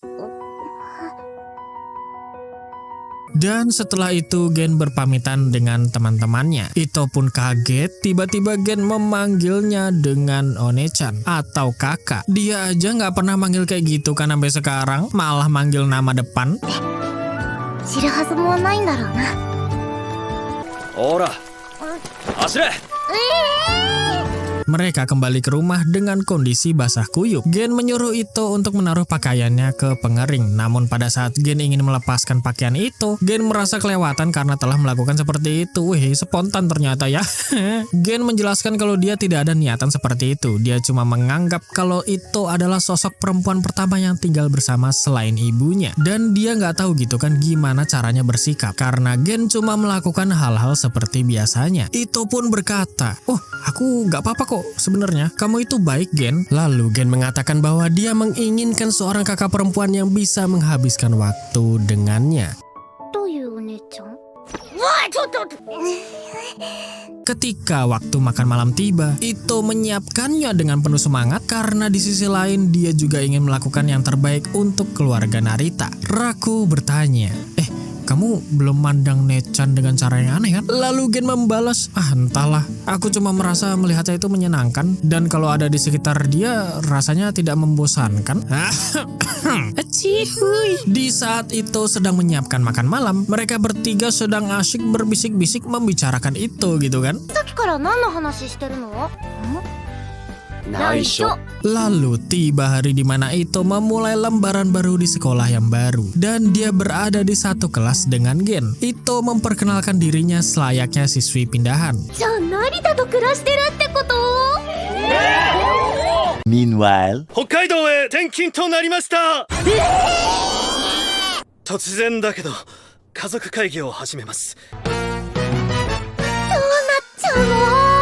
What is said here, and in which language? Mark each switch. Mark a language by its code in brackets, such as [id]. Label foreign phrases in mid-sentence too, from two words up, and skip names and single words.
[id] Dan setelah itu Gen berpamitan dengan teman-temannya. Ito pun kaget, tiba-tiba Gen memanggilnya dengan One-chan atau kakak. Dia aja nggak pernah manggil kayak gitu kan sampai sekarang, malah manggil nama depan. [ja] 知るはずもないんだろうな。ほら、走れ。 [id] Mereka kembali ke rumah dengan kondisi basah kuyup. Gen menyuruh Ito untuk menaruh pakaiannya ke pengering. Namun pada saat Gen ingin melepaskan pakaian itu, Gen merasa kelewatan karena telah melakukan seperti itu. Wih, spontan ternyata ya. Gen menjelaskan kalau dia tidak ada niatan seperti itu. Dia cuma menganggap kalau Ito adalah sosok perempuan pertama yang tinggal bersama selain ibunya. Dan dia nggak tahu gitu kan gimana caranya bersikap. Karena Gen cuma melakukan hal-hal seperti biasanya. Ito pun berkata, "Oh, aku nggak apa-apa kok. Sebenarnya kamu itu baik Gen." Lalu Gen mengatakan bahwa dia menginginkan seorang kakak perempuan yang bisa menghabiskan waktu dengannya. [ja] どういうお姉ちゃん？ [id] Ketika waktu makan malam tiba, Ito menyiapkannya dengan penuh semangat karena di sisi lain dia juga ingin melakukan yang terbaik untuk keluarga Narita. Raku bertanya, kamu belum mandang Nechan dengan cara yang aneh kan? Lalu Gen membalas, entahlah, aku cuma merasa melihatnya itu menyenangkan dan kalau ada di sekitar dia rasanya tidak membosankan. Di saat Ito sedang menyiapkan makan malam, mereka bertiga sedang asyik berbisik-bisik membicarakan itu gitu kan. [ja] さっきから何の話してるの？内緒。 [id] Lalu tiba hari di mana Ito memulai lembaran baru di sekolah yang baru dan dia berada di satu kelas dengan Gen. Ito memperkenalkan dirinya selayaknya siswi pindahan. [ja] じゃあ成田と暮らしてるってこと？ Meanwhile, 北海道へ転勤となりました。突然だけど家族会議を始めます。どうなっちゃうの？